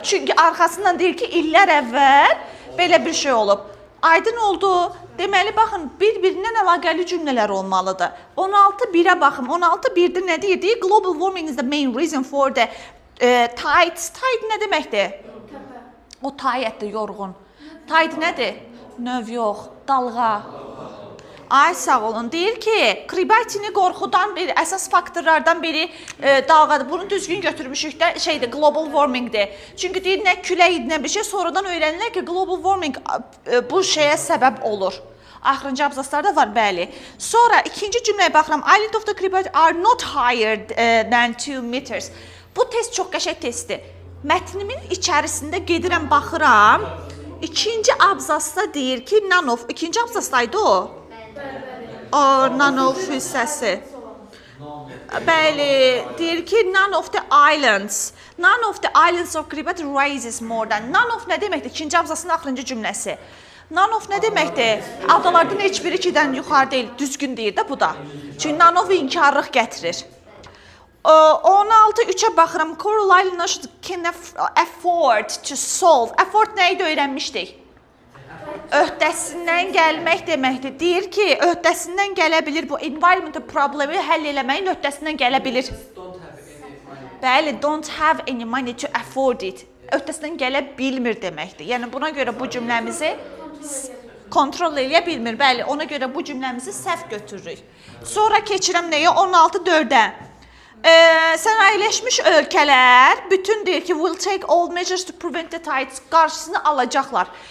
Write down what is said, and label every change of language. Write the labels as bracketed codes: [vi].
[az] Çünki arxasından deyir ki, illər əvvəl belə bir şey olub. Aydın oldu. Deməli, baxın, bir-birindən əlaqəli cümlələr olmalıdır. 16.1-ə baxın. 16.1-də nə deyir? [en] Deyir, global warming is the main reason for the tides. [az] Tide nə deməkdir? O tayətdir, yorğun. Tide nədir? Növ yox, dalğa. Ay, sağ olun. Deyir ki, Kiribatini qorxudan bir əsas faktorlardan biri dalğadır. Bunu düzgün götürmüşük də global warmingdir. Çünki deyir, nə külək, nə bir şey, sonradan öyrənirlər ki, global warming bu şeyə səbəb olur. Axırıncı abzaslarda var, bəli. Sonra ikinci cümləyə baxıram. [en] Island of the Kiribati are not higher than 2 meters. [az] Bu test çox qəşəng testdir. Mətnimin içərisində gedirəm, baxıram. İkinci abzasda deyir ki, none of, ikinci abzasdaydı o. O, none of hissəsi. Bəli, deyir ki, [en] none of the islands. None of the islands of Kiribati rises more than. [az] None of nə deməkdir? İkinci abzasının axırıncı cümləsi. None of nə deməkdir? Adalardan heç biri 2-dən yuxarı deyil, düzgün deyir də bu da. Çünki none of inkarlıq gətirir. 16 3-ə baxıram. [en] Coral Island can afford to solve. [az] Afford nəyi də öyrənmişdik? Öhdəsindən gəlmək deməkdir. Deyir ki, öhdəsindən gələ bilir. Bu environmental problemi həll eləməyin öhdəsindən gələ bilir. [en] Don't have any money. Bəli, don't have any money to afford it. [az] Öhdəsindən gələ bilmir deməkdir. Yəni buna görə bu cümləmizi kontrol eləyə bilmir. Bəli, ona görə bu cümləmizi səhv götürürük. Sonra keçirəm nəyə? 16-4-ə. Sənayeləşmiş ölkələr bütün deyir ki, [en] will take all measures to prevent the tides, [az] qarşısını alacaqlar.